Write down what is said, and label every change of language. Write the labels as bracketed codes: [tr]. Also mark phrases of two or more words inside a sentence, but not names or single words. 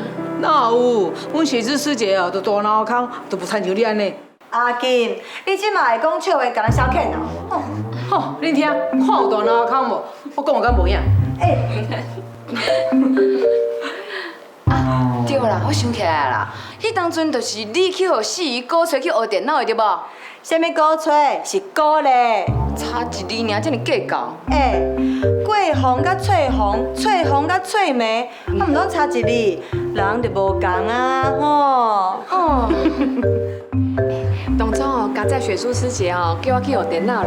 [nan] 哪有？阮雪芝师姐哦，就大脑壳，都不参像你安尼。阿金，你即马会讲笑话，甲人消遣哦。吼，恁听，看有大脑壳无？我讲有敢无影？啊，对啦，我想起来啦，迄当阵就是你去互四姨鼓吹去学电脑的对无？啥物鼓吹？是鼓励。差一字尔，这么计较。过红甲翠红，翠红甲翠梅，啊，毋通差一字，人就无共啊，吼。当初哦，家在雪珠师姐哦，叫我去学电脑啦。